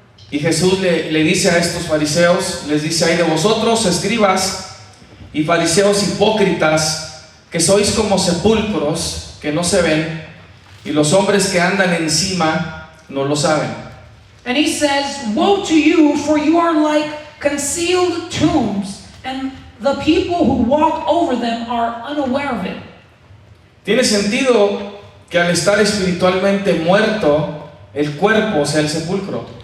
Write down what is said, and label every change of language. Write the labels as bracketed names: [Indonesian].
[Spanish] Y Jesús le dice a estos fariseos, les dice: ay de vosotros, escribas y fariseos hipócritas, que sois como sepulcros que no se ven, y los hombres que andan encima no lo saben. [English] And he says, woe to you, for you are like concealed tombs, and the people who walk over them are unaware of it. [Spanish] Tiene sentido que al estar espiritualmente muerto, el cuerpo sea el sepulcro.